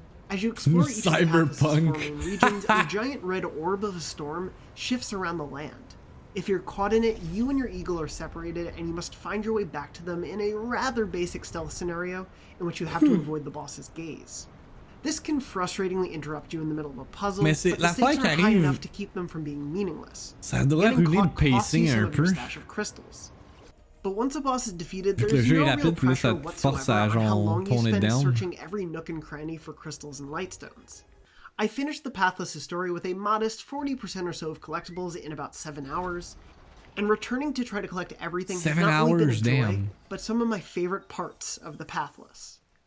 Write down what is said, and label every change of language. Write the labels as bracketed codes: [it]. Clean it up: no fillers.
[en] As you explore each of the Pathless's 4 main regions, a giant red orb of a storm shifts around the land. If you're caught in it, you and your eagle are separated, and you must find your way back to them in a rather basic stealth scenario in which you have to avoid the boss's gaze. This can frustratingly interrupt you in the middle of a puzzle, but the stakes are high enough to keep them from being meaningless. [fr] Ça doit ruiner le pacing un peu. [en] But once a boss is defeated, there's no real pressure whatsoever on how long you spend searching every nook and cranny for crystals and lightstones. I finished the Pathless story with a modest 40% or so of collectibles in about 7 hours, and returning to try to collect everything has not only been a joy, but some of my favorite parts of the Pathless.